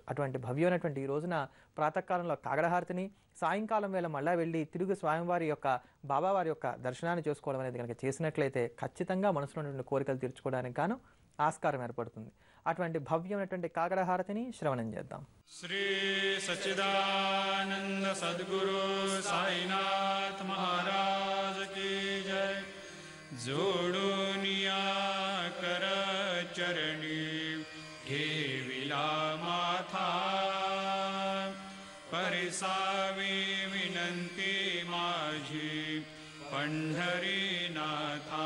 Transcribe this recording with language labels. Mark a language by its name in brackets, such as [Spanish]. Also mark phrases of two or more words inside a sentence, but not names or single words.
[Telugu] అటువంటి భవ్యమైనటువంటి ఈ రోజున ప్రాతకాలంలో కాగడహారతిని, సాయంకాలం వేళ మళ్ళా వెళ్ళి తిరుగు స్వామివారి యొక్క బాబావారి యొక్క దర్శనాన్ని చేసుకోవడం అనేది కనుక చేసినట్లయితే ఖచ్చితంగా మనసులో ఉన్నటువంటి కోరికలు తీర్చుకోవడానికి గాను ఆస్కారం ఏర్పడుతుంది. అటువంటి భవ్యమైనటువంటి కాగడహారతిని శ్రవణం చేద్దాం. శ్రీ సచ్చిదానంద సద్గురు సాయినాథ్ మహారాజ్ [Hindi] की जय। [Marathi] जोडूनिया कर चरणी ठेविला माथा, परिसावी विनंती माझी पंढरीनाथा।